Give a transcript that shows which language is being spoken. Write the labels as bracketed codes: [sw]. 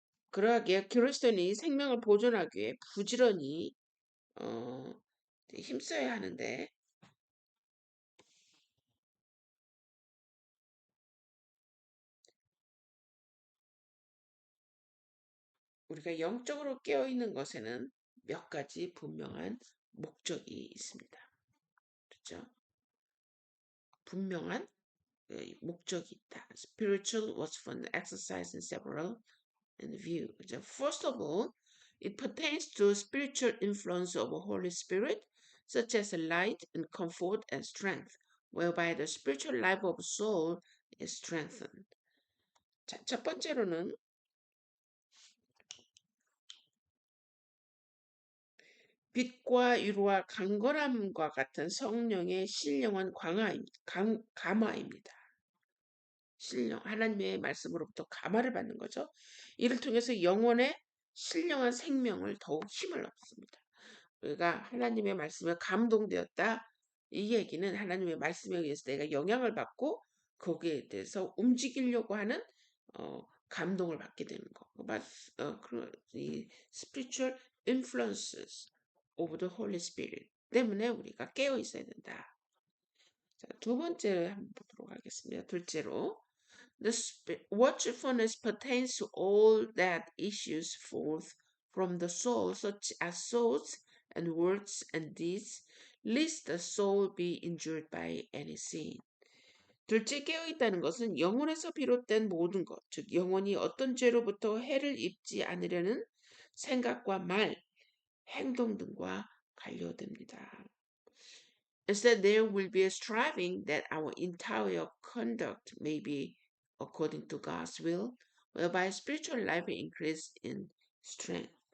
[ko] 그러하기에 그리스도인이 생명을 보존하기 위해 부지런히 힘써야 하는데 우리가 영적으로 깨어 있는 것에는 몇 가지 분명한 목적이 있습니다. 그렇죠? 분명한 목적이 있다. [en] Spiritual watchfulness exercise in several in view. [ko] 그렇죠? [en] First of all, it pertains to spiritual influence of the Holy Spirit, such as light and comfort and strength, whereby the spiritual life of soul is strengthened. [ko] 자, 첫 번째로는 빛과 위로와 강건함과 같은 성령의 신령한 감화입니다. 신령 하나님의 말씀으로부터 감화를 받는 거죠. 이를 통해서 영혼의 신령한 생명을 더욱 힘을 얻습니다. 우리가 하나님의 말씀에 감동되었다. 이 얘기는 하나님의 말씀에 의해서 내가 영향을 받고 거기에 대해서 움직이려고 하는 감동을 받게 되는 거. 이 [en] spiritual influences of the Holy Spirit [ko] 때문에 우리가 깨어 있어야 된다. 자, 두 번째 한번 보도록 하겠습니다. 둘째로 [en] The watchfulness pertains to all that issues forth from the soul, such as thoughts and words and deeds, lest the soul be injured by any sin. [ko] 둘째 깨어있다는 것은 영혼에서 비롯된 모든 것, 즉 영혼이 어떤 죄로부터 해를 입지 않으려는 생각과 말, 행동 등과 관련됩니다. [en] Instead, there will be a striving that our entire conduct may be according to God's will, whereby spiritual life increase in strength.